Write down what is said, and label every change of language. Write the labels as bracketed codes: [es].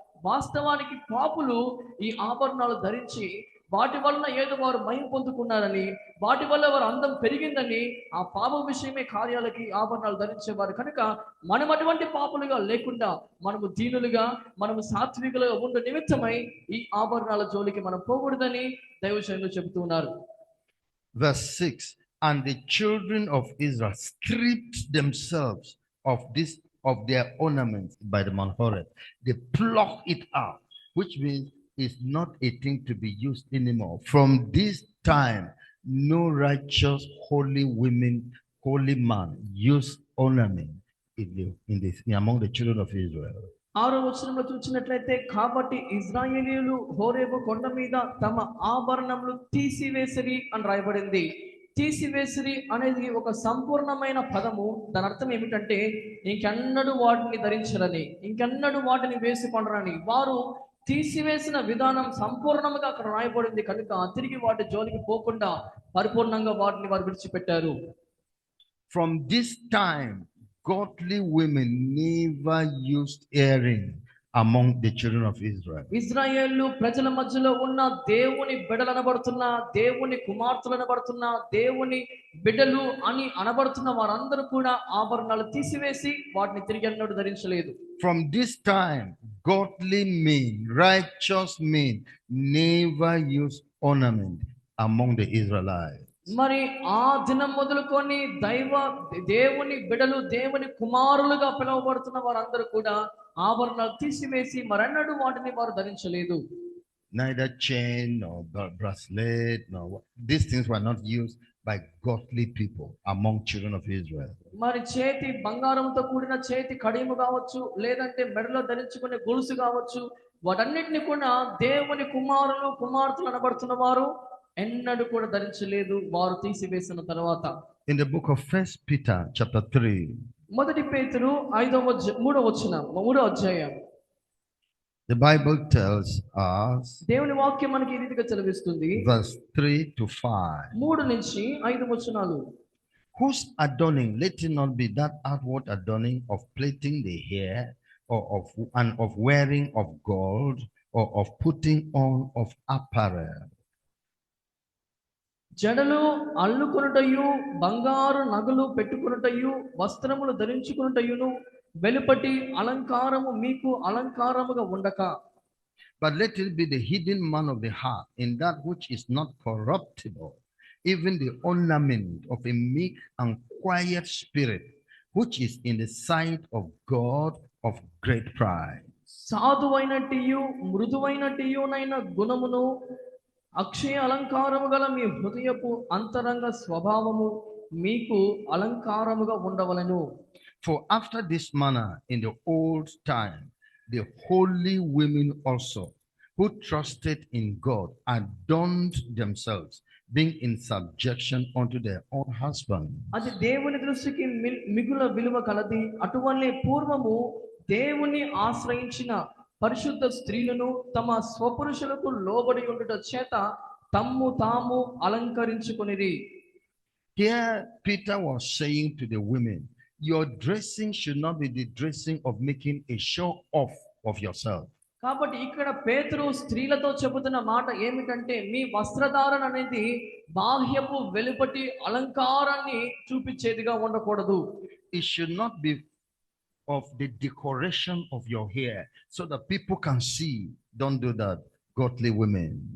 [te] వాస్తవానికి పాపులు ఈ ఆభరణాలు ధరించి వాటి వలన ఏదో వారు మహిమ పొందుకున్నారని, వాటి వల్ల వారు అందం పెరిగిందని ఆ పాప విషయమే కార్యాలకి ఆభరణాలు ధరించేవారు. కనుక మనం అటువంటి పాపులుగా లేకుండా మనము దీనులుగా, మనము సాత్వికులుగా ఉండే నిమిత్తమై ఈ ఆభరణాల జోలికి మనం పోకూడదని దైవజనులు చెబుతూ ఉన్నారు. [en] Verse 6, and the children of Israel stripped themselves of their ornaments by the Mount Horeb. They plucked it out, which means it's not a thing to be used anymore. From this time, no righteous, holy women, holy man use ornament among the children of Israel. [te] 6వ వచనంలో చూసినట్లయితే, కాబట్టి ఇశ్రాయేలీయులు హోరేబు కొండ మీద తమ ఆభరణములు తీసివేసిరి అని రాయబడింది. తీసివేసిరి అనేది ఒక సంపూర్ణమైన పదము. దాని అర్థం ఏమిటంటే ఇంకెన్నడూ వాటిని ధరించరని, ఇంకెన్నడూ వాటిని వేసుకొనరని. వారు తీసివేసిన విధానం సంపూర్ణంగా అక్కడ రాయబడింది. కనుక తిరిగి వాటి జోలికి పోకుండా పరిపూర్ణంగా వాటిని వారు విడిచిపెట్టారు. [en] From this time, godly women never used earring among the children of Israel. [te] ఇశ్రాయేలు ప్రజల మధ్యలో ఉన్న దేవుని బిడ్డలు అనబడుతున్న, దేవుని కుమార్తెలు అనబడుతున్న, దేవుని బిడ్డలు అని అనబడుతున్న వారందరూ కూడా ఆభరణాలు తీసివేసి వాటిని తిరిగి అన్నట్టు ధరించలేదు. [en] From this time, godly men, righteous men never used ornament among the Israelites. [te] మరి ఆ దినం మొదలుకొని దేవుని బిడలు, దేవుని కుమారులుగా పిలువబడుతున్న వారందరూ కూడా ఆభరణాలు తీసివేసి మరన్నడు వాటిని వారు ధరించలేదు. [en] neither chain nor bracelet, nor these things were not used by godly people among children of Israel. [te] మరి చేతి బంగారంతో కూడిన చేతి కడియము కావచ్చు, లేదంటే మెడలో ధరించుకునే గొలుసు కావచ్చు, వాటన్నిటిని కూడా దేవుని కుమారులు కుమార్తెలు అనబడుతున్న వారు ఎన్నడూ కూడా ధరించలేదు, వారు తీసివేసిన తర్వాత. [en] In the book of First Peter chapter 3, [te] మొదటి పేతురు 3వ అధ్యాయం, [en] the Bible tells us, [te] దేవుని వాక్యం మనకి ఈ రీతిగా చదివిస్తుంది. [en] verse 3 to 5. [te] 3 నుంచి 5 వచనాలు. [en] Whose adorning, let it not be that outward adorning of plaiting the hair, or of wearing of gold, or of putting on of apparel. [te] జడలు అల్లుకొనుటయు, బంగారు నగలు పెట్టుకొనుటయు, వస్త్రములు ధరించుకొనుటయును, వెలుపటి అలంకారము మీకు అలంకారముగా ఉండక. [en] But let it be the hidden man of the heart, in that which is not corruptible, even the ornament of a meek and quiet spirit, which is in the sight of God of great pride. [te] సాధువైనట్టియు మృదువైనట్టియునైన గుణమును, అక్షయ అలంకారము గల మీ హృదయపు అంతరంగ స్వభావము మీకు అలంకారముగా ఉండవలెను. [en] For after this manner in the old time, the holy women also, who trusted in God, adorned themselves, being in subjection unto their own husband. [te] అది దేవుని దృష్టికి మిగుల విలువ కలది. అటువల్లే పూర్వము దేవుని ఆశ్రయించిన పరిశుద్ధ స్త్రీలను తమ స్వపురుషులకు లోబడి ఉండుట చేత తమ్ము తాము అలంకరించుకొనిరి. [en] Here Peter was saying to the women, your dressing should not be the dressing of making a show off of yourself. [te] కాబట్టి ఇక్కడ పేతురు స్త్రీలతో చెబుతున్న మాట ఏమిటంటే, మీ వస్త్రధారణ అనేది బాహ్యపు వెలుపటి అలంకారాన్ని చూపించేదిగా ఉండకూడదు. [en] It should not be of the decoration of your hair so that people can see. Don't do that, godly women.